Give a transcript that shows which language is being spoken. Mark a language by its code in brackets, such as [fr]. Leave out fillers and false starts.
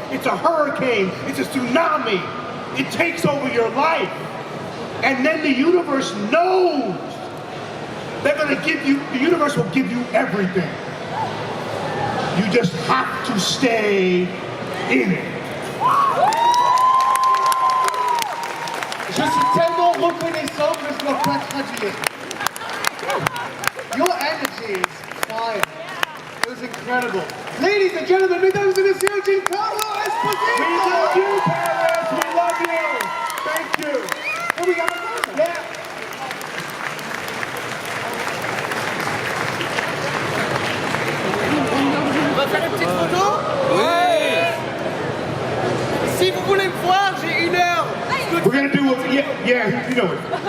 [en] It's a hurricane. It's a tsunami. It takes over your life. And then the universe knows. They're going to give you, the universe will give you everything. You just have to stay in it. [fr] Je suis tellement reconnaissant que je ne dois pas traduire. [en] Your energy is fire. It was incredible. Ladies and gentlemen, [fr] mesdames et messieurs, [en] Giancarlo Esposito! We love you, Paris! We love you! Thank you! Oh, we got a photo? Yeah! [fr] On va faire une petite photo? Oui! Si vous voulez me voir, j'ai 1 heure. [en] We're gonna do what, yeah, you know it.